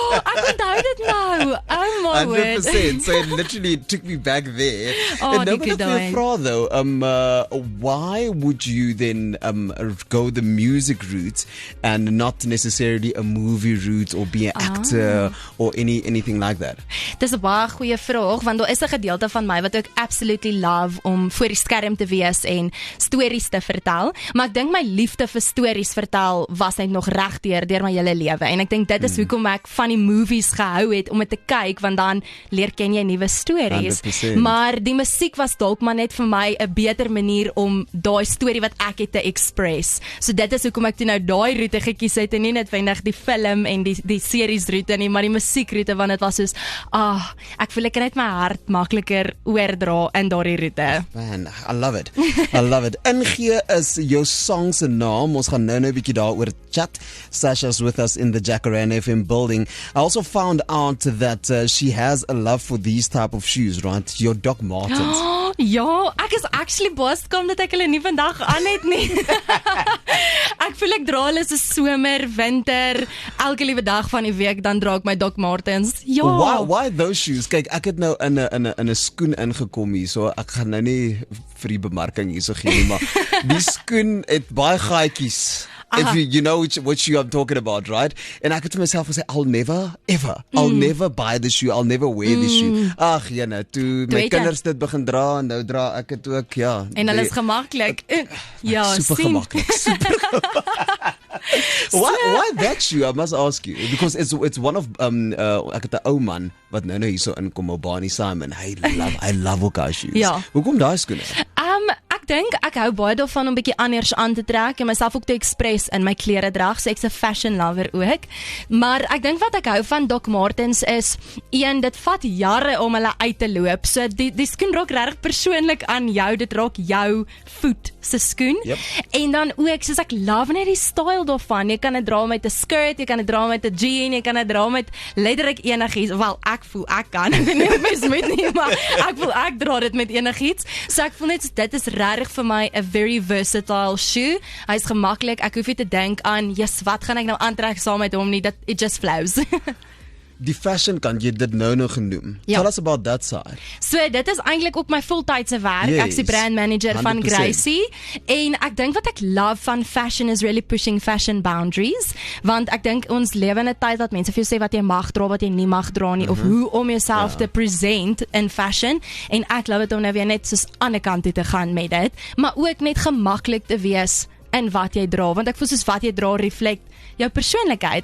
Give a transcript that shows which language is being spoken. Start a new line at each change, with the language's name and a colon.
Afrikaans: Ek onthou dit nou. Oh my word. 100%.
English: So it literally took me back there. Oh,
Afrikaans: En nou die moet ek vir jou daai.
English: vra though, why would you then go the music route and not necessarily a movie route or be an actor or anything like that?
Afrikaans: Dis 'n baie goeie vraag, want daar is 'n gedeelte van my wat ek absolutely love om voor die skerm te wees en stories te vertel, maar ek dink my liefde vir stories vertel was net nog reg deur my hele lewe en ek dink dit is hoekom ek van die movies gehou het om dit te kyk, want dan leer ken jy nuwe stories. 100%. Maar die musiek was dalk maar net vir my 'n beter manier om daai storie wat ek het te express. So dit is hoekom ek toe nou daai roete gekies het en nie netwendig die film en die series roete nie, maar die musiekroete, want dit was soos, ek voel ek kan net my hart makliker oordra in daardie roete.
English: Man, I love it. I love it.
Afrikaans: NG is jou song se naam. Ons gaan nou 'n bietjie daaroor chat.
English: Sasha's with us in the Jacaranda FM building. I also found out that she has a love for these type of shoes, right? Your Doc Martens.
Afrikaans: Ja, ek is actually baie skaam dat ek hulle nie vandag aan het nie. Ek voel ek dra hulle so somer, winter, elke liewe dag van die week, dan dra ek my Doc Martens. Ja.
English: Why those shoes?
Afrikaans: Kyk, ek het nou in 'n skoen ingekom hier, so ek gaan nou nie vir die bemarking hierso gee nie, maar die skoen het baie gaatjies.
English: If you know what shoe I'm talking about, right?
Afrikaans: En ek het vir myself gesê,
English: I'll never buy the shoe, I'll never wear the shoe.
Afrikaans: Ag, jene, toe my kinders dit begin dra, en nou dra ek het ook, ja. En hulle is gemaklik. Ja, super gemaklik.
English: Why that shoe? I must ask you, because it's one of
Afrikaans: ek het 'n ou man wat nou hierso inkom, Barney Simon.
English: I love ook shoes.
Afrikaans: Ja. Hoekom daai skoene? Ek dink ek hou baie daarvan om bietjie anders aan te trek en myself ook te express in my kleredrag, so ek's 'n fashion lover ook. Maar ek dink wat ek hou van Doc Martens is, dit vat jare om hulle uit te loop. So die skoen raak regtig persoonlik aan jou, dit raak jou voet se skoen.
English: Yep.
Afrikaans: En dan ook, soos ek love net die style daarvan. Jy kan dit dra met 'n skirt, jy kan dit dra met 'n jean, jy kan dit dra met letterlik enigiets. Wel, ek voel ek kan. Ek weet nie of mens moet nie, maar ek voel ek dra dit met enigiets. So ek voel net dit is regtig vir my 'n very versatile shoe. Hy's gemaklik. Ek hoef nie te dink aan, wat gaan ek nou aantrek saam met hom nie.
English: It just flows.
Afrikaans: Die fashion kant, jy dit nou genoem. Ja.
English: Tell us about that side.
Afrikaans: So dit is eintlik ook my voltydse werk.
English: Yes,
Afrikaans: Ek is die brand manager van 100%. Gracie en ek dink wat ek love van fashion is really pushing fashion boundaries, want ek dink ons lewe in 'n tyd wat mense vir jou sê wat jy mag dra, wat jy nie mag dra nie, of hoe om jouself te present in fashion, en ek love dit om nou weer net soos aan die kant toe te gaan met dit, maar ook net gemaklik te wees in wat jy dra, want ek voel soos wat jy dra reflect jou persoonlikheid.